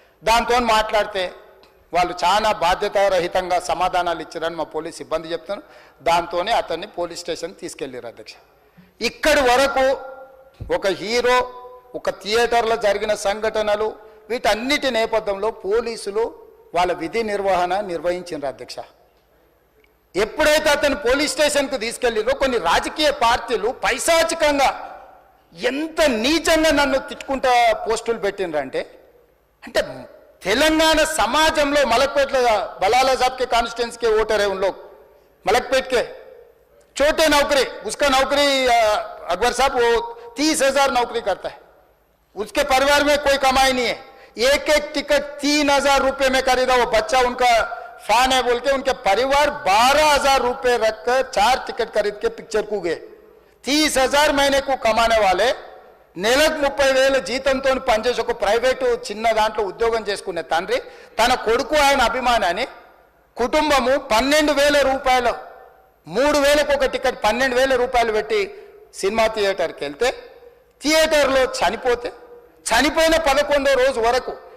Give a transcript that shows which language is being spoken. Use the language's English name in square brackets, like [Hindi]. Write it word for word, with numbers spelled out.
[Telugu] దాంతో మాట్లాడితే వాళ్ళు చాలా బాధ్యతారహితంగా సమాధానాలు ఇచ్చారని మా పోలీస్ సిబ్బంది చెప్తాను, దాంతోనే అతన్ని పోలీస్ స్టేషన్ తీసుకెళ్ళారు అధ్యక్ష. ఇక్కడి వరకు ఒక హీరో, ఒక థియేటర్లో జరిగిన సంఘటనలు, వీటన్నిటి నేపథ్యంలో పోలీసులు వాళ్ళ విధి నిర్వహణ నిర్వహించారు అధ్యక్ష. ఎప్పుడైతే అతను పోలీస్ స్టేషన్కు తీసుకెళ్ళిరో కొన్ని రాజకీయ పార్టీలు పైశాచికంగా ఎంత నీచంగా నన్ను తిట్టుకుంటా పోస్టులు పెట్టినరంటే, అంటే తెలంగాణ సమాజంలో మలక్పేట [Hindi] బలాలా సాబ్కే కాన్స్టిట్యున్సీ కే ఓటర్ है उन लोग, मलकपेट के छोटे नौकरी, उसका नौकरी अकबर साहब वो तीस हजार नौकरी करता है, उसके परिवार में कोई कमाई नहीं है, एक एक टिकट तीन हजार रुपये में खरीदा, वो बच्चा उनका फैन है बोल के उनके परिवार बारह हजार रुपये रखकर चार टिकट खरीद के पिक्चर को गए. तीस हजार महीने को कमाने वाले [Telugu] నెలకు ముప్పై వేల జీతంతో పనిచేసి ఒక ప్రైవేటు చిన్న దాంట్లో ఉద్యోగం చేసుకునే తండ్రి తన కొడుకు ఆయన అభిమానాన్ని కుటుంబము పన్నెండు వేల రూపాయలు మూడు వేలకు ఒక టికెట్ పన్నెండు వేల రూపాయలు పెట్టి సినిమా థియేటర్కి వెళ్తే థియేటర్లో చనిపోతే చనిపోయిన పదకొండో రోజు వరకు